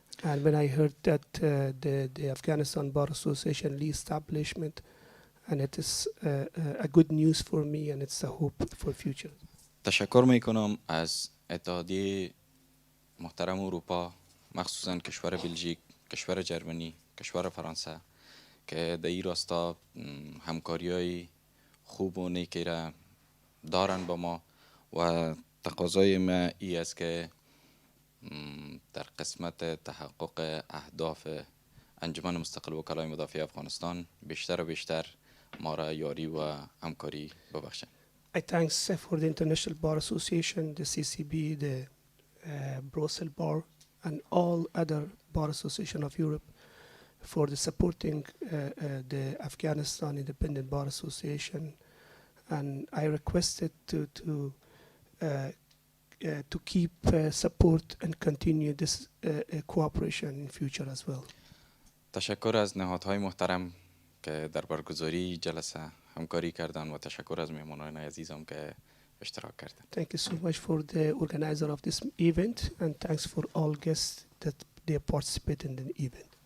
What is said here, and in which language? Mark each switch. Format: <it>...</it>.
<en>And when I heard that the Afghanistan Bar Association re-establishment, and it is a good news for me, and it's a hope for future.</en> <fa>تشکر میکنم از اتحادیه محترم اروپا، مخصوصا کشور بلژیک، کشور جرمنی، کشور فرانسه که در این راستا همکاریای خوب و نیکی را دارن با ما و تقاضای ما ای است که در قسمت تحقق اهداف انجمن مستقل وکلای مدافع افغانستان بیشتر و بیشتر ما را یاری و همکاری ببخشند.</fa> <en>I thanks for the International Bar Association, the CCB, the Brussels Bar, and all other bar association of Europe for the supporting the Afghanistan Independent Bar Association, and I requested to keep support and continue this cooperation in future as well.</en> <fa>تشکر از نهادهای محترم که در برگزاری جلسه همکاری کردن و تشکر از مهمانان عزیزم که اشتراک کردن.</fa> <en>Thank you so much for the organizer of this event, and thanks for all guests that they participate in the event.</en>